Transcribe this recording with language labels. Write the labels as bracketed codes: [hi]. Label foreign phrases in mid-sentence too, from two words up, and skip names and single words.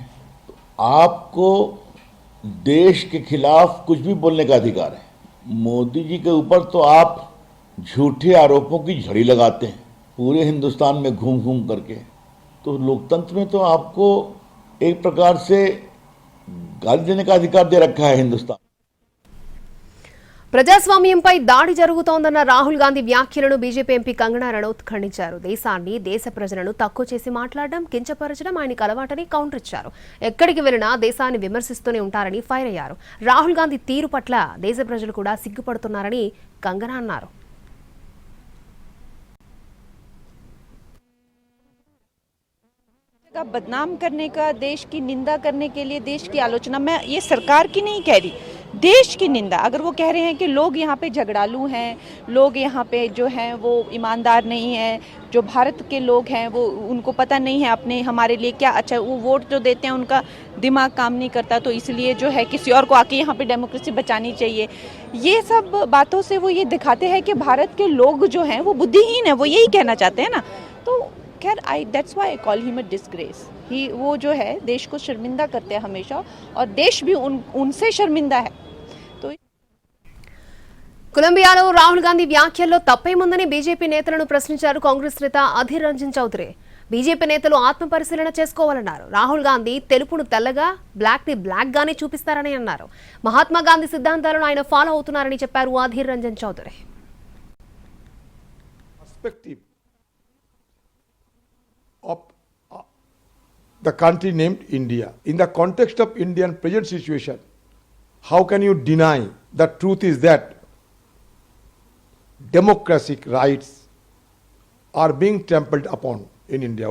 [hi] आपको देश के खिलाफ कुछ भी बोलने का अधिकार है. मोदी जी के ऊपर तो आप झूठे आरोपों की झड़ी लगाते हैं पूरे हिंदुस्तान में घूम घूम करके. तो लोकतंत्र में तो आपको एक प्रकार से गाली देने का अधिकार दे रखा है हिंदुस्तान. [te] ప్రజాస్వామ్యంపై దాడి జరుగుతోందన్న రాహుల్ గాంధీ వ్యాఖ్యలను బీజేపీ ఎంపీ కంగనా రనౌత్ ఖండించారు. దేశాన్ని, దేశ ప్రజలను తక్కువ చేసి మాట్లాడడం, కించపరచడం ఆయనకు అలవాటని కౌంటర్ ఇచ్చారు. ఎక్కడికి వెళ్లినా దేశాన్ని విమర్శిస్తూనే ఉంటారని ఫైర్ అయ్యారు. రాహుల్ గాంధీ తీరు పట్ల దేశ ప్రజలు కూడా సిగ్గుపడుతున్నారని కంగనా అన్నారు. [hi] बदनाम करने का, देश की निंदा करने के लिए, देश की आलोचना, मैं ये सरकार की नहीं कह रही, देश की निंदा. अगर वो कह रहे हैं कि लोग यहाँ पे झगड़ालू हैं, लोग यहाँ पे जो हैं वो ईमानदार नहीं हैं, जो भारत के लोग हैं वो उनको पता नहीं है अपने हमारे लिए क्या अच्छा, वो वोट जो देते हैं उनका दिमाग काम नहीं करता, तो इसलिए जो है किसी और को आके यहाँ पे डेमोक्रेसी बचानी चाहिए. ये सब बातों से वो ये दिखाते हैं कि भारत के लोग जो हैं वो बुद्धिहीन है, वो यही कहना चाहते हैं ना. तो खैर, [en] That's why I call him a disgrace. [hi] वो जो है देश को शर्मिंदा करते हैं हमेशा, और देश भी उनसे शर्मिंदा है. [te] కొలంబియాలో రాహుల్ గాంధీ వ్యాఖ్యల్లో తప్పేముందని బీజేపీ నేతలను ప్రశ్నించారు కాంగ్రెస్ నేత అధీర్ రంజన్ చౌదరి. బీజేపీ నేతలు ఆత్మపరిశీలన చేసుకోవాలన్నారు. రాహుల్ గాంధీ తెలుపును తెల్లగా, బ్లాక్ ని బ్లాక్ గానే చూపిస్తారని అన్నారు. మహాత్మా గాంధీ సిద్ధాంతాలను ఆయన ఫాలో అవుతున్నారని చెప్పారు అధీర్ రంజన్ చౌదరి. [en] Of the country named India, in the context of Indian present situation, how can you deny the truth is that democratic rights are being trampled upon in India?